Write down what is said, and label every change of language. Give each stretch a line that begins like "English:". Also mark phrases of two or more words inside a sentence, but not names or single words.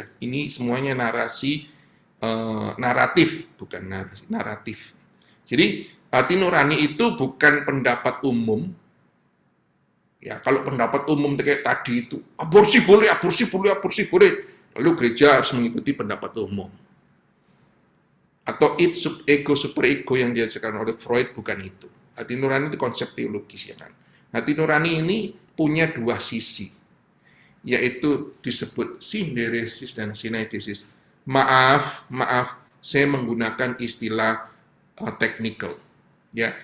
Indonesian: Ini semuanya narasi, naratif, bukan narasi, naratif. Jadi, hati nurani itu bukan pendapat umum. Ya, kalau pendapat umum kayak tadi itu, aborsi boleh, aborsi boleh, aborsi boleh. Lalu gereja harus mengikuti pendapat umum. Atau id sub ego super ego yang diajarkan oleh Freud, bukan itu. Hati nurani itu konsep teologis ya kan. Hati nurani ini punya dua sisi, yaitu disebut sinderesis dan sinaidesis. Maaf, saya menggunakan istilah technical, ya.